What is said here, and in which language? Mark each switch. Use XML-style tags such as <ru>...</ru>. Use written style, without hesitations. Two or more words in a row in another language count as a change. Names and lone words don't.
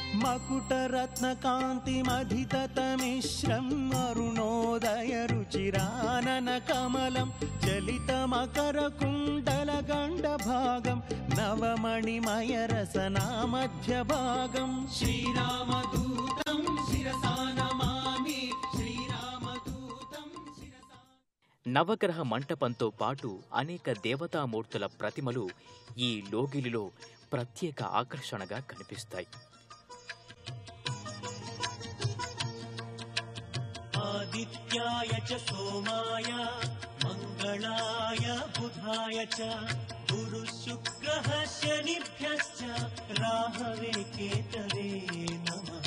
<sa>वाकुटरत्नकान्तिमधिततमिश्रम् अरुणोदयरुचिराननकमलं चलितमकरकुण्डलगण्डभागं नवमणिमयरसनामध्यभागं श्रीरामदूतं शिरसा नमामि श्रीरामदूतं शिरसा।</sa> <te>నవగ్రహ మంటపంతో పాటు అనేక దేవతామూర్తుల ప్రతిమలు ఈ లోగిలిలో ప్రత్యేక ఆకర్షణగా కనిపిస్తాయి.</te> <sa>ఆదిత్యాయ చ సోమాయ మంగళాయ బుధాయ చ గురు శుక్రః శనిభ్యశ్చ రాహవే కేతవే నమః.</sa>